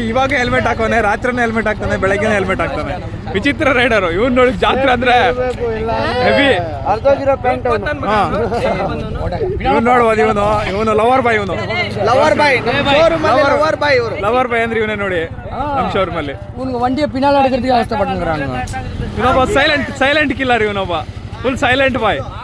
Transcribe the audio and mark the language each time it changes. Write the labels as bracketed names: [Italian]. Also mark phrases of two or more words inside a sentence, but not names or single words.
[Kannada] ಇವಾಗ ಹೆಲ್ಮೆಟ್ ಹಾಕೋನೆ, ರಾತ್ರಿನೇ ಹೆಲ್ಮೆಟ್ ಹಾಕ್ತಾನೆ, ಬೆಳಗ್ಗೆ ಹೆಲ್ಮೆಟ್ ಹಾಕ್ತಾನೆ. ವಿಚಿತ್ರ ರೈಡರು ಇವನು. ನೋಡಿ ಜಾತ್ರೆ ಅಂದ್ರೆ ಹೆವಿ. ಇವನು ನೋಡ್ಬೋದು, ಇವನು [English] lover boy. lover boy [Kannada] ಅಂದ್ರೆ ಇವನೇ ನೋಡಿ ನಮ್ಮ ಶೋರೂಮ್ ಅಲ್ಲಿ. [Tamil] வண்டியை பின்னால் எடுக்கிறதுக்கு அவஸ்தைப்பட்டுங்கிறாங்க. [Kannada] ಇವನೊಬ್ಬ [English] silent killer. [Kannada] ಇವನೊಬ್ಬ [English] full silent boy.